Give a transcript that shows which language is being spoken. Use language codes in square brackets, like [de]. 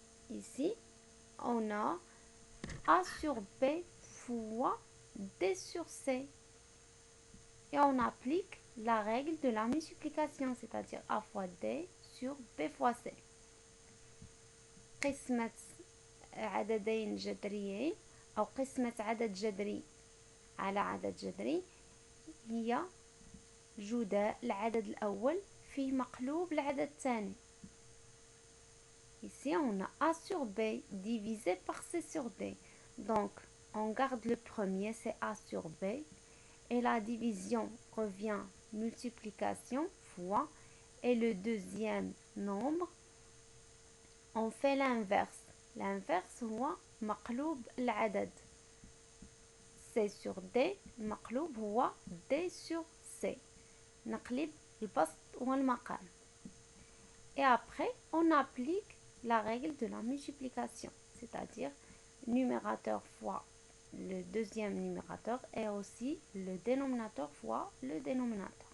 [fr] Ici, on a A sur B fois D sur C. Et on applique la règle de la multiplication, c'est-à-dire A fois D sur B fois C. [ar] قسمة عددين جذريين أو قسمة عدد جذري على عدد جذري هي جداء العدد الأول في مقلوب العدد الثاني. [fr] Ici, on a A sur B divisé par C sur D. Donc, on garde le premier, c'est A sur B. Et la division revient multiplication fois. Et le deuxième nombre, on fait l'inverse. [ar] L'inverse هو مقلوب العدد. [fr] C sur D [ar] المقلوب هو [fr] D sur C. [ar] نقلب البسط والمقام. [fr] Et après, on applique la règle de la multiplication, c'est-à-dire numérateur fois le deuxième numérateur et aussi le dénominateur fois le dénominateur.